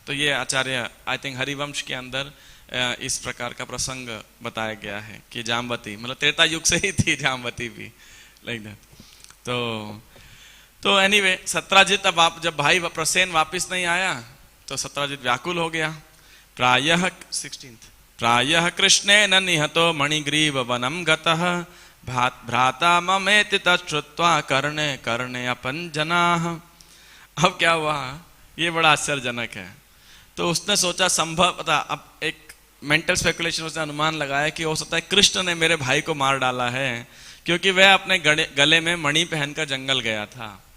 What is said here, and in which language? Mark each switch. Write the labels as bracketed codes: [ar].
[hi] तो ये आचार्य [en] I think [hi] Harivansh के अंदर इस प्रकार का प्रसंग बताया गया है कि जाम्बती मतलब त्रेता युग से ही थी जाम्बती भी, लाइक तो एनीवे सत्राजित अब जब भाई प्रसेन वापिस नहीं आया तो सत्राजित व्याकुल हो गया। [sa] प्रायः 16 प्रायः कृष्णेन निहतो मणिग्रीव वनम गतः भ्राता ममेति तच्छ्रुत्वा कर्णे कर्णे अपञ्जनाः। [hi] अब क्या हुआ, ये बड़ा आश्चर्यजनक है। तो उसने सोचा संभवतः, अब एक मेंटल स्पेकुलेशन, उसने अनुमान लगाया कि हो सकता है कृष्ण ने मेरे भाई को मार डाला है, क्योंकि वह अपने गले में मणि पहनकर जंगल गया था।